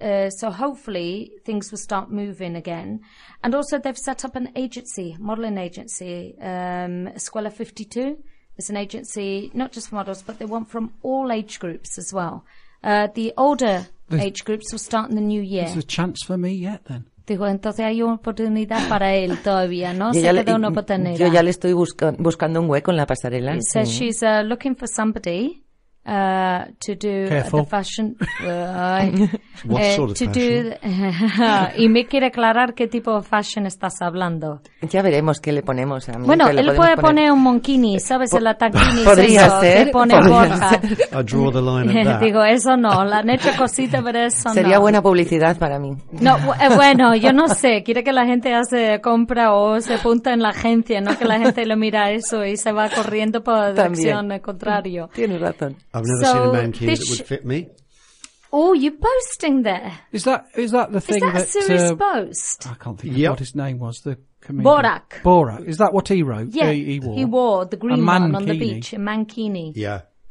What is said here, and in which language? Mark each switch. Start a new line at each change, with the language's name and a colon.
English: So hopefully things will start moving again. And also they've set up an agency, modeling agency, Escuela 52. It's an agency, not just for models, but they want from all age groups as well. The older age groups will start in the new year. There's a chance for me yet then.
Spanish: Dijo, entonces hay una oportunidad para él todavía, ¿no? Se quedó una oportunidad. Yo ya le estoy buscando un hueco en la pasarela.
English: He says she's looking for somebody to do the fashion. What sort of fashion?
Spanish: Y me quiere aclarar qué tipo de fashion estás hablando. Ya veremos qué le ponemos a mí. Bueno, él puede poner un monkini, ¿sabes? El ataquini. Podría ser. Le pone
English: Borja. I draw the line at that.
Spanish: Digo, eso no. Le han hecho cositas, pero eso sería no. Sería buena publicidad para mí. No, bueno, yo no sé. Quiere que la gente hace compra o se apunta en la agencia, ¿no? Que la gente lo mira eso y se va corriendo por la dirección contrario. Tienes razón.
English: I've never seen a mankini that would fit me. Oh, you're boasting there. Is that the thing that... Is that a serious boast? I can't think of what his name was. The comedian. Borak. Borak. Is that what he wrote? Yeah, he wore the green one on the beach, a mankini. Yeah.